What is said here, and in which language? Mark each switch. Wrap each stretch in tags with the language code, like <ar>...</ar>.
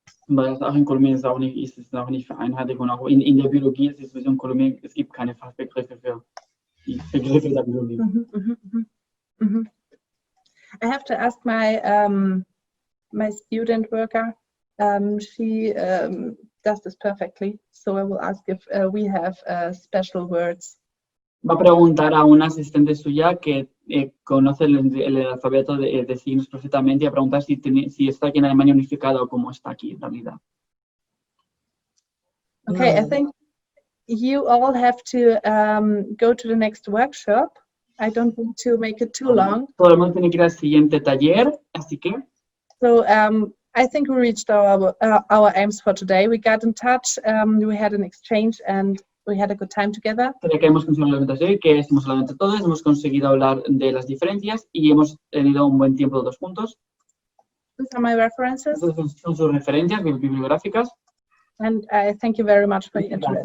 <de>Weil das auch in Kolumbien ist es auch nicht vereinheitlicht und auch in der Biologie ist es sowieso in Kolumbien, es gibt keine Fachbegriffe für die Begriffe der Biologie.</de> <en>I have to ask my my student worker. She does this perfectly, so I will ask if we have special words.</en> <es>Va a preguntar a una asistente suya que conoce el alfabeto de signos perfectamente y a preguntar si está aquí en Alemania unificado o cómo está aquí en realidad.</es> <en>Okay, I No. think you all have to go to the next workshop. I don't want to make it too long.</en> <es>Todo el mundo tiene que ir al siguiente taller, así que</es> <en>So I think we reached our aims for today. We got in touch, we had an exchange, and we had a good time together.</en> <es>creo que hemos conseguido la meta de hoy, que hemos hablado entre todos, hemos conseguido hablar de las diferencias y hemos tenido un buen tiempo todos juntos.</es> <en>These are my references,</en> <es>Estas son sus referencias bibliográficas.</es> <en>and I thank you very much for your interest.</en>